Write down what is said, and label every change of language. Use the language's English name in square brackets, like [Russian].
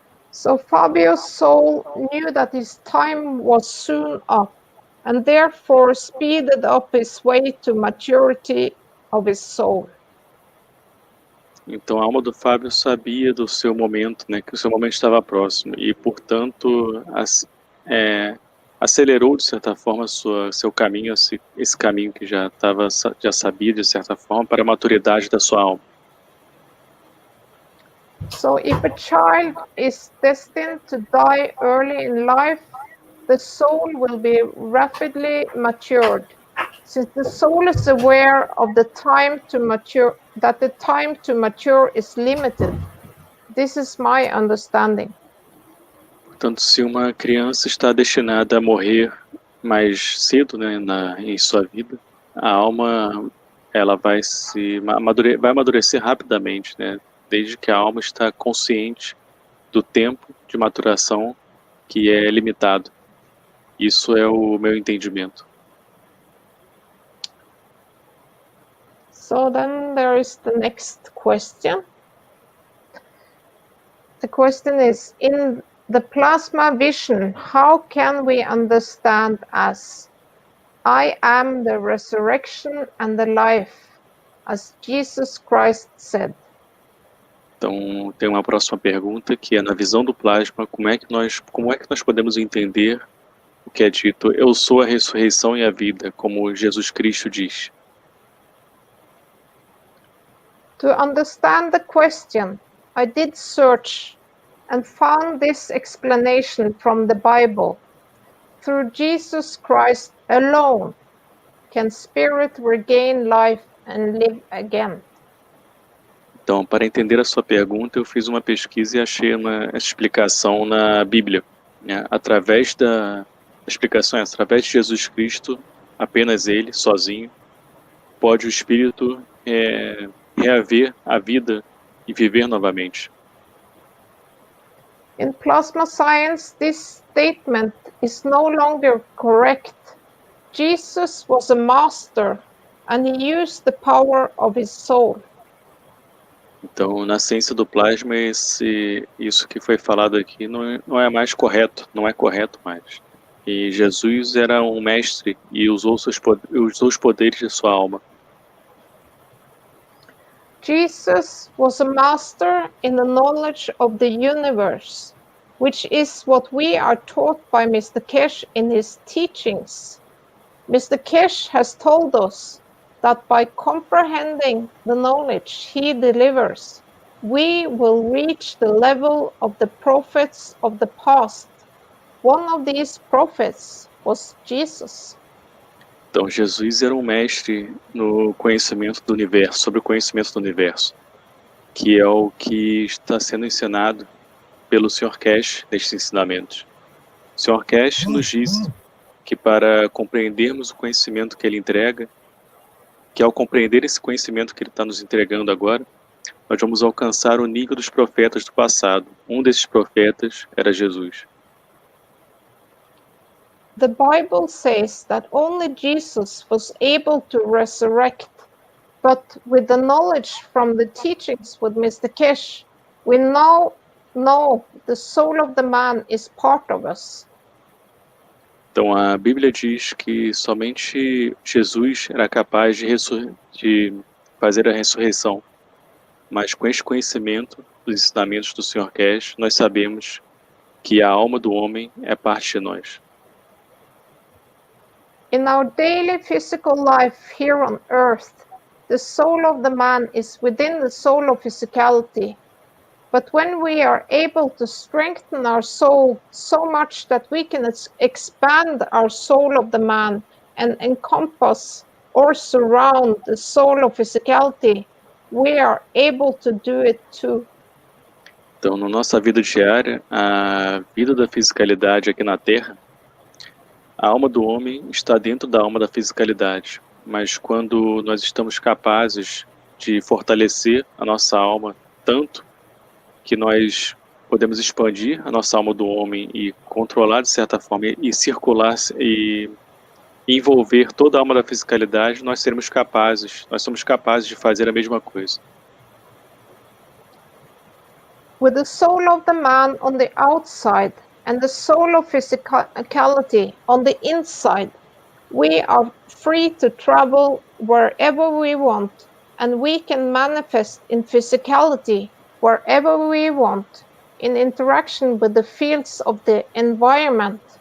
[English] So Fabio's soul knew that his time was soon up, and therefore speeded up his way to maturity of his soul. [Portuguese] Então a alma do Fábio sabia do seu momento, né, que o seu momento estava próximo e, portanto, acelerou de certa forma seu caminho, esse caminho que já sabia de certa forma para a maturidade da sua alma. [English] So if a child is destined to die early in life, the soul will be rapidly matured, since the soul is aware of the time to mature, that the time to mature is limited. This is my understanding. [Portuguese] Portanto, se uma criança está destinada a morrer mais cedo, né, em sua vida, a alma ela vai amadurecer rapidamente, né, desde que a alma está consciente do tempo de maturação que é limitado. Isso é o meu entendimento. [English] So then there is the next question. The question is, in the plasma vision, how can we understand as I am the resurrection and the life, as Jesus Christ said? [Portuguese] Então, tem uma próxima pergunta que é: na visão do plasma, como é que nós podemos entender o que é dito, eu sou a ressurreição e a vida, como Jesus Cristo diz? [English] To understand the question, I did search and found this explanation from the Bible. Through Jesus Christ alone can spirit regain life and live again. [Portuguese] Então, para entender a sua pergunta, eu fiz uma pesquisa e achei essa explicação na Bíblia, né? Através da explicação, através de Jesus Cristo, apenas Ele, sozinho, pode o espírito reaver a vida e viver novamente. [English] In plasma science, this statement is no longer correct. Jesus was a master and he used the power of his soul. [Portuguese] Então, na ciência do plasma, isso que foi falado aqui não é mais correto, não é correto mais. E Jesus era um mestre e usou os poderes de sua alma. [English] Jesus was a master in the knowledge of the universe, which is what we are taught by Mr. Kesh in his teachings. Mr. Kesh has told us that by comprehending the knowledge he delivers, we will reach the level of the prophets of the past. One of these prophets was Jesus. [Portuguese] Então, Jesus era um mestre no conhecimento do universo, sobre o conhecimento do universo, que é o que está sendo ensinado pelo Sr. Kesh nestes ensinamentos. O Sr. Kesh nos diz que para compreendermos o conhecimento que ele entrega, que ao compreender esse conhecimento que ele está nos entregando agora, nós vamos alcançar o nível dos profetas do passado. Um desses profetas era Jesus. [English] The Bible says that only Jesus was able to resurrect, but with the knowledge from the teachings with Mr. Kesh, we now know the soul of the man is part of us. [Portuguese] Então a Bíblia diz que somente Jesus era capaz de fazer a ressurreição. Mas com este conhecimento dos ensinamentos do Sr. Kesh, nós sabemos que a alma do homem é parte de nós. [English] In our daily physical life here on earth, the soul of the man is within the soul of physicality. But when we are able to strengthen our soul so much that we can expand our soul of the man and encompass or surround the soul of physicality, we are able to do it too. [Portuguese] Então, na nossa vida diária, a vida da fisicalidade aqui na Terra, a alma do homem está dentro da alma da fisicalidade. Mas quando nós estamos capazes de fortalecer a nossa alma tanto que nós podemos expandir a nossa alma do homem e controlar de certa forma e circular e envolver toda a alma da fisicalidade, nós somos capazes de fazer a mesma coisa. [English] With the soul of the man on the outside and the soul of physicality on the inside, we are free to travel wherever we want, and we can manifest in physicality wherever we want, in interaction with the fields of the environment.